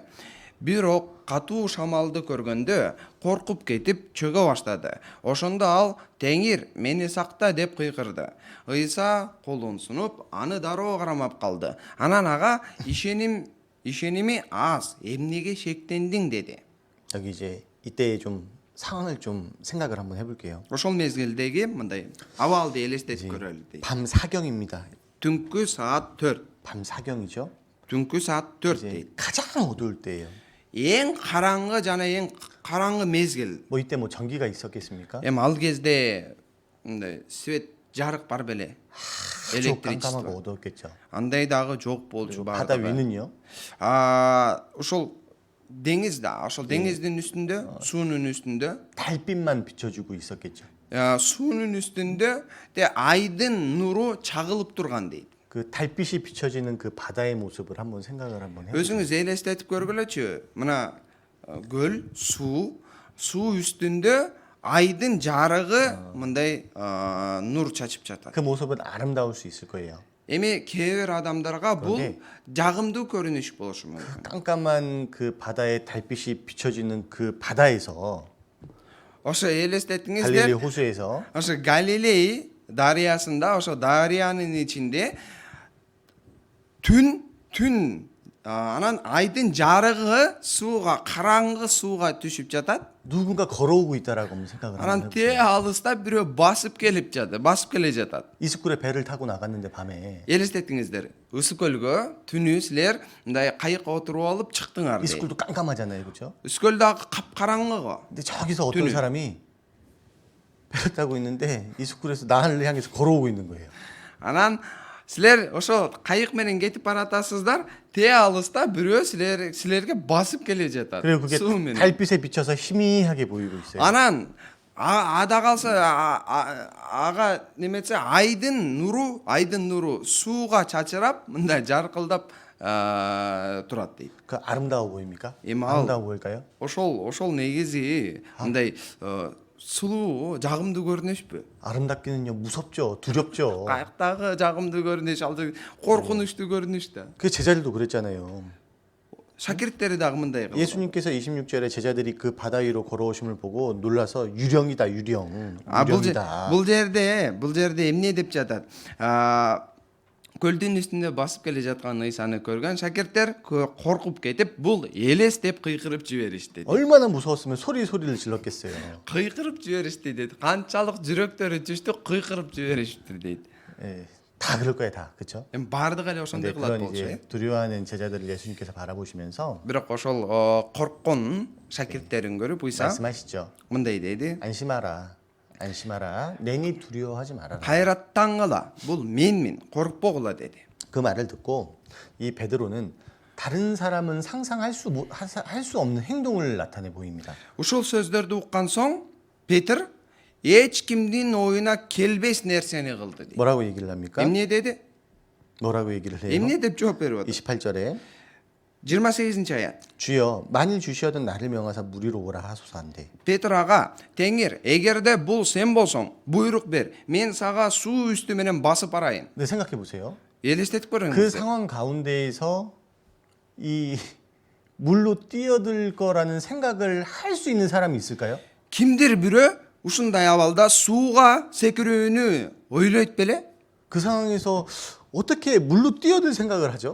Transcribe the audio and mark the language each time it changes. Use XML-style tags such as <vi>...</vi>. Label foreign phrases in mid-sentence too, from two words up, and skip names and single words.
<ky>Бирок катуу шамалды көргөндө коркуп кетип чөгө баштады. Ошондо ал "Теңир, мени сакта" деп кыйкырды. Ыйса колун сунуп, аны дароо кармап калды. Анан ага ишеними аз, эмнеге шектендиң деди.</ky> <ko>여기 이제 이때 좀 상황을 좀 생각을 한번 해볼게요.</ko> <ky>Ошол мезгилдеги мындай абалды элестетип көрөлү дейт.</ky> <ko>밤 사경입니다.</ko> <ky>Түнкү саат 4.</ky> <ko>밤 사경이죠.</ko> <ky>Түнкү саат 4</ky> <ko>이제</ko> <ky>дейт.</ky> <ko>가장 어두울 때예요.</ko> <ky>Эң караңгы жана эң караңгы мезгил.</ky> <ko>뭐 이때 뭐 전기가 있었겠습니까?</ko> <ky>Ал кезде мындай свет жарык бар беле.</ky> <ko>아주 깜깜하고</ko> <ky>Электричество.</ky> <ko>어두웠겠죠.</ko> <ky>Андай дагы жок болчу</ky> <ko>바다</ko> <ky>бардыгы.</ky> <ko>위는요?</ko> <ky>Ошол деңиз да, ошол деңиздин үстүндө, суунун үстүндө,</ky> <ko>달빛만 비춰주고 있었겠죠.</ko> <ky>суунун үстүндө айдын нуру чагылып турган дейт.</ky> <ko>그 달빛이 비춰지는 그 바다의 모습을 한번 생각을 한번 해보세요.</ko> <ky>Өзүңүз элестетип көргүлөчү. Мына көл, суу үстүндө айдын жарыгы мындай нур чачып жатат.</ky> <ko>그 모습은 아름다울 수 있을 거예요.</ko> <ky>Эми кээ бир адамдарга бул</ky> <ko>그런데</ko> <ky>жагымдуу көрүнүш болушу мүмкүн.</ky> <ko>깜깜한 그 바다의 달빛이 비춰지는 그 바다에서</ko> <ky>Ошо</ky> <ko>갈릴리</ko> <ky>элестетиңиздер,</ky> <ko>호수에서</ko> <ky>ошо Галилей дарыясында, ошо дарыянын ичинде түн анан айдын жарыгы сууга, караңгы сууга түшүп жатат.</ky> <ko>누군가 걸어오고 있다라고 한번 생각을</ko> <ky>Анан</ky> <ko>한번</ko> <ky>те</ky> <ko>해보세요.</ko> <ky>алыста бирөө басып келе жатат.</ky> <ko>이스쿨에 배를 타고 나갔는데 밤에</ko> <ky>Элестетиңиздер, ысык көлгө түнү силер мындай кайыкка отуруп алып чыктыңар.</ky> <ko>이스쿨도 깜깜하잖아요, 그렇죠?</ko> <ky>Үскөл дагы капкараңгы.</ky> <ko>근데 저기서 어떤 뚜누. 사람이 배를 타고 있는데 이스쿨에서 나를 향해서 걸어오고 있는 거예요.</ko> <ky>Анан силер ошо кайык менен кетип баратасыздар, те алыста бирөө силерге басып келе жатат.</ky> <ko>그리고 그게</ko> <ky>суу менен.</ky> <ko>달빛에 비쳐서 희미하게 보이고 있어요.</ko> <ky>Анан ада калса ага неметсе айдын нуру сууга чачырап мындай жаркылдап турат дейт.</ky> <ko>그 아름다워 보입니까?</ko> <ky>эми</ky> <ko>아름다워 보일까요?</ko> <ky>ошол негизи мындай сулуу жагымдуу көрүнүшпү?</ky> <ko>아름답기는요 무섭죠, 두렵죠.</ko> <ky>Каяктагы жагымдуу көрүнүш, ал коркунучтуу көрүнүш да.</ky> <ko>그 제자들도 그랬잖아요.</ko> <ky>шакирттери дагы мындай кылган.</ky> <ko>예수님께서 26절에 제자들이 그 바다 위로 걸어오심을 보고 놀라서 유령이다 유령. 유령이다.</ko> <ky>Бул жерде эмне деп жатат? Көлдүн үстүндө басып келе жаткан Ыйсаны көргөн шакирттер коркуп кетип, бул элес деп кыйкырып жиберишти.</ky> <ko>얼마나 무서웠으면 소리를 질렀겠어요.</ko> <ky>Кыйкырып жиберишти дейт. Канчалык жүрөктөрү түштү, кыйкырып жиберишти дейт.</ky> <ko>예, 다 그럴 거예요, 다. 그렇죠?</ko> <ky>Бардыгы эле</ky> <ko>근데</ko> <ky>ошондой кылат</ky> <ko>그런</ko> <ky>болчу.</ky> <ko>이제 두려워하는 제자들을 예수님께서 바라보시면서</ko> <ky>Бирок ошол корккон шакирттерин көрүп Ыйса</ky> <ko>말씀하시죠.</ko> <ky>мындай дейди.</ky> <ko>안심하라. 안심하라. 내니 두려워하지 말아라.</ko> <ky>Кайраттангыла. Бул менмин, коркпогула деди.</ky> <ko>그 말을 듣고 이 베드로는 다른 사람은 상상할 수 없는 행동을 나타내 보입니다.</ko> <ky>Ушул сөздөрдү уккан соң Петр эч кимдин оюна келбес нерсени кылды дейт.</ky> <ko>뭐라고 얘기를 합니까?</ko> <ky>Эмне деди?</ky> <ko>뭐라고 얘기를 해요?</ko> <ky>Эмне деп жооп берип атат?</ky> <ko>28절에</ko> <ky>28-аят.</ky> <ko>주여 만일 주시어든 나를 명하사 무리로 오라 하소서 한대.</ko> <ky>Петр ага, Теңир, эгерде бул сен болсоң, буйрук бер. Мен сага суу үстү менен басып барайын.</ky> <ko>근데 생각해 보세요.</ko> <ky>Элестетип</ky> <ko>그</ko> <ky>көрүңүз.</ky> <ko>상황 가운데에서 이 물로 뛰어들 거라는 생각을 할 수 있는 사람이 있을까요?</ko> <ky>Кимдир бирөө ушундай абалда сууга секирүүнү ойлойт беле?</ky> <ko>그 상황에서 어떻게 물로 뛰어들 생각을 하죠?</ko>